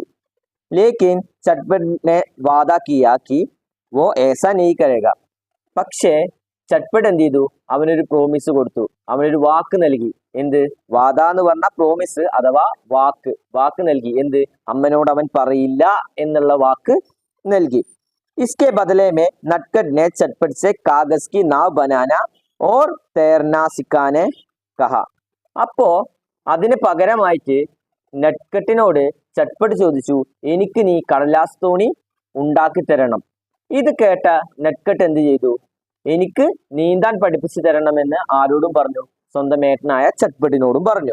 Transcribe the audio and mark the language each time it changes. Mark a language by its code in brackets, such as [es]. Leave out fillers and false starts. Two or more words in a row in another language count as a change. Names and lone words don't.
[hi] लेकिन चटपट ने वादा किया कि वो ऐसा नहीं करेगा. [ml] പക്ഷേ ചട്ട്പട്ട് എന്ത് ചെയ്തു, അവനൊരു പ്രോമിസ് കൊടുത്തു, അവനൊരു വാക്ക് നൽകി. എന്ത്, വാദ എന്ന് പറഞ്ഞ പ്രോമിസ് അഥവാ വാക്ക് നൽകി. എന്ത്, അമ്മനോട് അവൻ പറയില്ല എന്നുള്ള വാക്ക് നൽകി. [hi] इसके बदले में नटखट ने चटपट से कागज की नाव बनाना और तैरना सिखाने कहा. [ml] അപ്പോ അതിന് പകരമായിട്ട് നട്ട്കട്ടിനോട് ചട്ട്പട്ട് ചോദിച്ചു, എനിക്ക് നീ കടലാസ് തോണി ഉണ്ടാക്കി തരണം. ഇത് കേട്ട നട്ട്കട്ട് എന്ത് ചെയ്തു, എനിക്ക് നീന്താൻ പഠിപ്പിച്ചു തരണമെന്ന് ആരോടും പറഞ്ഞു, സ്വന്തം ഏട്ടനായ ചട്ട്പട്ടിനോടും പറഞ്ഞു.